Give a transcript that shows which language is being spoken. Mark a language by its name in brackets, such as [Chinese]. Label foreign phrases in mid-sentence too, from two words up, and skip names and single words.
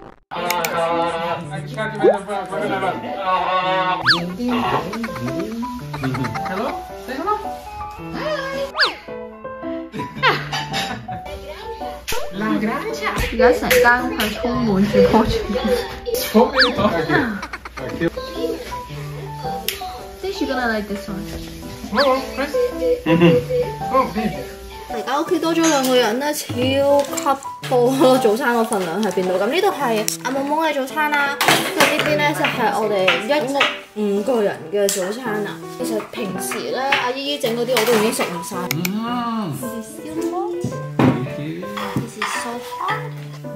[English] Hello? Say hello. La Granja. [Cantonese] 而家成間屋係充滿住棵樹。 [English] Think she's gonna like this one. Hello, Chris. Oh, baby. [Cantonese] 而家屋企多咗2個人咧，超級多咯！早餐個份量喺邊度？咁呢度係阿懵懵嘅早餐啦，咁呢邊咧就係我哋一屋5個人嘅早餐啦。其實平時咧，阿姨姨整嗰啲我都已經食唔晒。 [English] This is so hard.